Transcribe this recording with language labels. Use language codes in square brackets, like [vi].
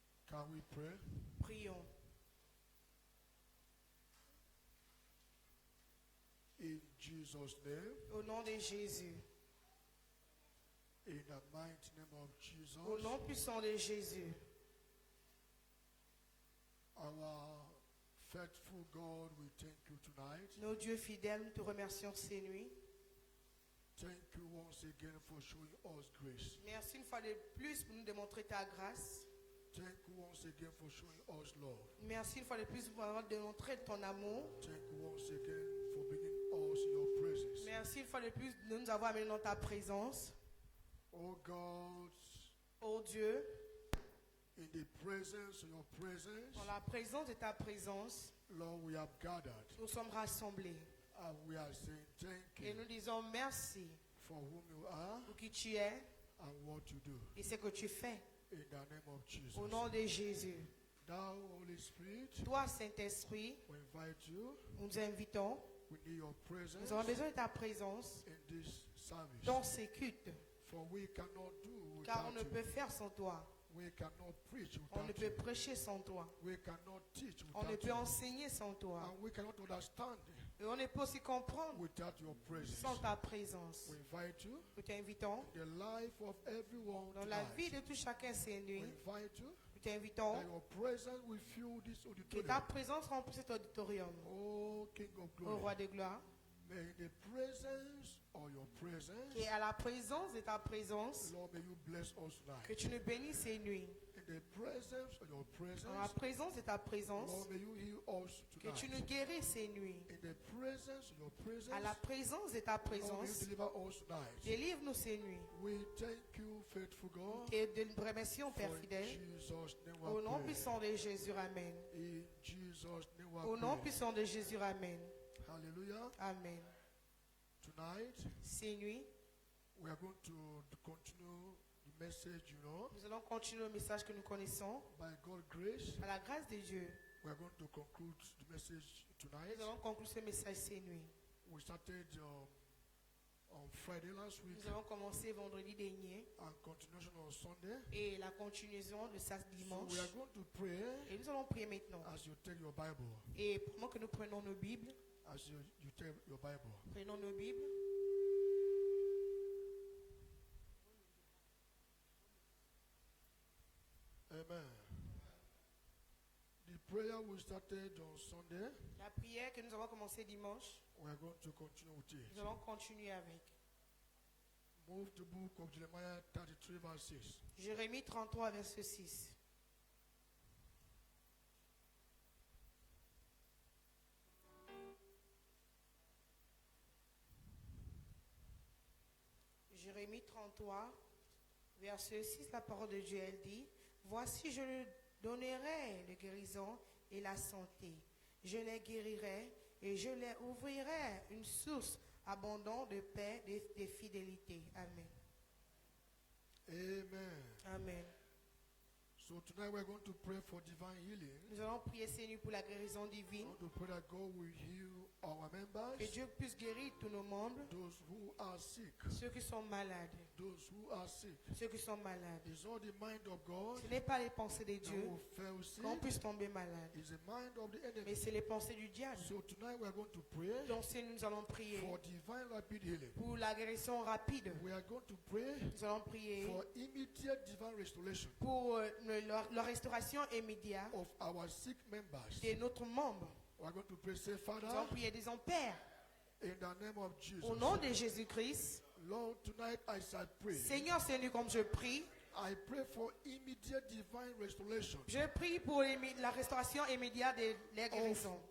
[en] Can we pray? [fr] Prions. [en] In Jesus' name. [fr] Au nom de Jésus. [en] In the mighty name of Jesus. [fr] Au nom puissant de Jésus. [en] Our faithful God, we thank you tonight. [fr] Nos dieux fidèles, nous te remercions ces nuits. [en] Thank you once again for showing us grace. [fr] Merci une fois de plus pour nous démontrer ta grâce. [en] Thank you once again for showing us love. [fr] Merci une fois de plus pour avoir démontré ton amour. [en] Thank you once again for bringing us in your presence. [fr] Merci une fois de plus de nous avoir amenés dans ta présence. [en] Oh God, [fr] Oh Dieu, [en] in the presence of your presence, [fr] dans la présence de ta présence, [en] Lord, we have gathered [fr] nous sommes rassemblés. [en] and we are saying thank [fr] Et [en] you [fr] nous disons merci [en] for whom you are [fr] pour qui tu es [en] and what you do. [fr] et ce que tu fais. [en] In the name of Jesus. [fr] Au nom de Jésus. [en] Thou, Holy Spirit, [fr] Toi, Saint-Esprit, [en] we invite you. [fr] nous nous invitons. [en] We need your presence [fr] Nous avons besoin de ta présence [en] in this service. [fr] dans ces cultes. [en] For we cannot do [fr] Car on [en] without [fr] ne peut [en] you. [fr] faire sans toi. [en] We cannot preach [fr] On ne [en] without [fr] peut [en] you. [fr] prêcher sans toi. [en] We cannot teach [fr] On ne [en] without [fr] peut [en] you. [fr] enseigner sans toi. [en] And we cannot understand [fr] Et on ne peut aussi comprendre [en] without your presence. [fr] sans ta présence. [en] We invite you [fr] Nous t'invitons [en] in the life of everyone [fr] dans la vie [en] tonight. [fr] de tout chacun ces [en] We [fr] nuits. [en] invite you [fr] Nous t'invitons [en] that your presence will fill this [fr] que ta [en] auditorium. [fr] présence remplisse cet auditorium. [en] Oh King of [fr] Ô [en] glory. [fr] Roi de gloire, [en] May in the presence of your presence, [fr] et à la présence de ta présence, [en] Lord, may you bless us [fr] que [en] tonight. [fr] tu nous bénisses ces nuits. [en] In the presence of your [fr] Dans la [en] presence, [fr] présence de ta présence, [en] Lord, may you heal us [fr] que tu nous [en] tonight. [fr] guérisses ces nuits. [en] In the presence of your presence, [fr] À la présence de ta [en] Lord, may you [fr] présence, [en] deliver us tonight. [fr] délivre-nous ces nuits. [en] We thank you, faithful God. [fr] Et de nous remercions, Père [en] For in [fr] fidèle. [en] Jesus' name [fr] Au [en] we [fr] nom [en] pray. [fr] puissant de Jésus, Amen. [en] In Jesus' name [fr] Au [en] we [fr] nom [en] pray. [fr] puissant de Jésus, Amen. Hallelujah. Amen. [en] Tonight, [fr] Ces nuits, [en] we are going to continue the message, [fr] nous allons continuer le message que nous connaissons. [en] by God's grace. [fr] À la grâce de Dieu, [en] We are going to conclude the message tonight. [fr] nous allons conclure ce message ces nuits. [en] We started on Friday last week [fr] Nous allons commencer vendredi dernier [en] and continuation on Sunday. [fr] et la continuation de ça [en] So [fr] dimanche. [en] we are going to pray [fr] Et nous allons prier maintenant. [en] as you take your Bible. [fr] Et pendant que nous prenons nos Bibles, [en] As you take your Bible. [fr] prenons nos Bibles. Amen. [en] The prayer we started on Sunday, [fr] La prière que nous avons commencé dimanche, [en] we are going to continue with it. [fr] nous allons continuer avec. [en] Move to the book of Jeremiah 33 verse 6. [fr] Jérémie 33, verset 6. Jérémie 33, verset 6, la parole de Dieu, elle dit, « Voici, je lui donnerai la guérison et la santé. Je les guérirai et je les ouvrirai une source abondante de paix et de fidélité. » Amen. Amen. Amen. [en] So tonight we are going to pray for divine healing. [fr] Nous allons prier ces nuits pour la guérison [en] We [fr] divine. [en] want to pray that God will heal our members, [fr] Que Dieu puisse guérir tous nos membres, [en] those who are sick, [fr] ceux qui sont malades, [en] those who are sick. [fr] ceux qui sont malades. [en] It's not the mind of God [fr] Ce n'est pas les pensées de [en] that [fr] Dieu [en] will fail sick. [fr] qu'on puisse tomber malade, [en] It's the mind of the [fr] mais [en] enemy. [fr] c'est les pensées du diable. [en] So tonight we are going to pray [fr] Donc si nous allons prier [en] for divine rapid healing. [fr] pour la guérison rapide. [en] We are going to pray [fr] Nous allons prier [en] for immediate divine restoration [fr] pour la restauration immédiate [en] of our sick members. [fr] de notre membre. [en] We are going to pray, say, [fr] Nous allons [en] Father, [fr] prier, disons, Père, [en] in the name of Jesus, [fr] au nom de Jésus-Christ, [en] Lord, tonight as I pray, [fr] Seigneur, Seigneur, comme je prie, [en] I pray for immediate divine restoration [fr] je prie pour la restauration immédiate de la guérison